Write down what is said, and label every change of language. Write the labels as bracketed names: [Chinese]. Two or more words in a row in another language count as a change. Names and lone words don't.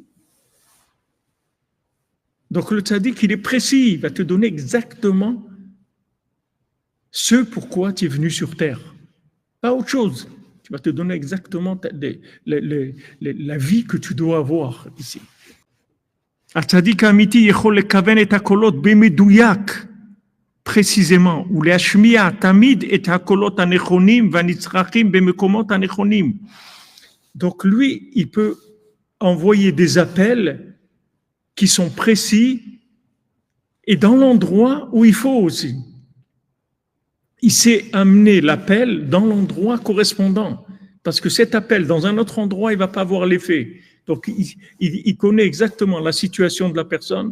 [French] Donc le tzaddik, il est précis, il va te donner exactement ce pourquoi tu es venu sur terre. Pas autre chose. Tu vas te donner exactement la vie que tu dois avoir ici. [Hebrew] הצדיק האמיתי יכול לכוון את הקולות במדויק, précisément, ולהשמיע תמיד את הקולות הנכונים והנצרכים במקומות הנכונים. [French] Donc lui, il peut envoyer des appels qui sont précis et dans l'endroit où il faut aussi. Il sait amener l'appel dans l'endroit correspondant. Parce que cet appel, dans un autre endroit, il ne va pas avoir l'effet. Donc, il connaît exactement la situation de la personne.